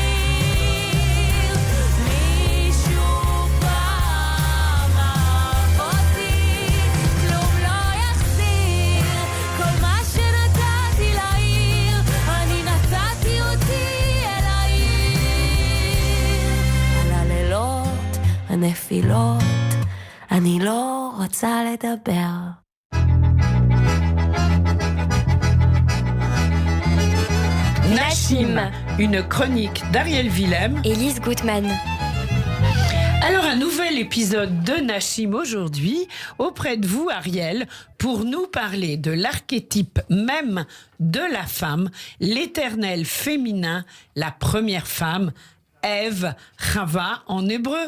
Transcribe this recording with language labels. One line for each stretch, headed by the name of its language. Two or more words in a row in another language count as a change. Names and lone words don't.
Hebrew: מישהו פעם אהב אותי, כלום לא יחזיר, כל מה שנתתי לעיר, אני נתתי אותי אל העיר. על הלילות, הנפילות, אני לא רוצה לדבר.
French: Nachim, une chronique d'Ariel Willem. Élise Gutmann. Alors, un nouvel épisode de Nachim aujourd'hui, auprès de vous, Ariel, pour nous parler de l'archétype même de la femme, l'éternel féminin, la première femme, Ève, Chava en hébreu.